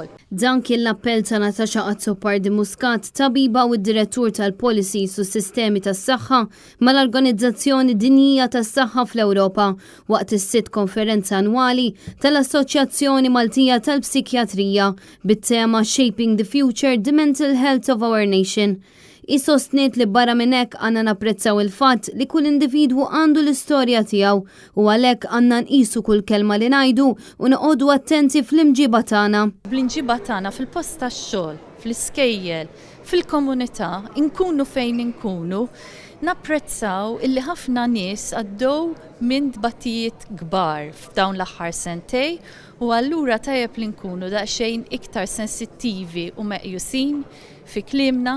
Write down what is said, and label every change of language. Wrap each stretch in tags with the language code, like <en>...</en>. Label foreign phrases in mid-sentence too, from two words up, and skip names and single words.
<mt>Dan kien l-appell ta' Natasha Azzopardi Muscat, tabiba u d-direttur tal-Policies u s-sistemi tas-saħħa mal-Organizzazzjoni Dinjija tas-Saħħa fl-Ewropa waqt is-sitt konferenza annwali tal-Assoċjazzjoni Maltija tal-Psikjatrija bit-tema Shaping the Future, the Mental Health of Our Nation. Sostniet li barra minn hekk għandna napprezzaw il-fatt li kull individwu għandu l-istorja tiegħu u għalhekk għandna nqisu kull kelma li ngħidu u noqogħdu attenti fl-imġiba tagħna. Bl-imġiba tagħna fil-post tax-xogħol, fl-iskejjel, fil-komunità, nkunu fejn nkunu, napprezzaw illi ħafna nies għaddew minn tbattijiet kbar f'dawn l-aħħar sentej u allura tajjeb li nkunu daqsxejn iktar sensittivi u meqjusin fi kliemna.</mt>